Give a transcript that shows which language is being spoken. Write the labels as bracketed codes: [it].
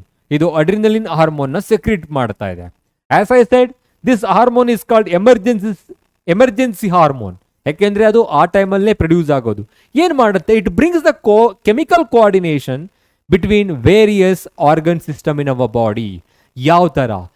[kn] ಇದು adrenaline hormone ನ secrete ಮಾಡ್ತಾ ಇದೆ. [en] As I said, this hormone is called emergency hormone. [kn] ಯಾಕೆಂದ್ರೆ ಅದು ಆ ಟೈಮಲ್ಲೇ ಪ್ರೊಡ್ಯೂಸ್ ಆಗೋದು. ಏನು ಮಾಡುತ್ತೆ? [en] It brings the chemical coordination between various organ system in our body. [kn] ಯಾವ ಥರ?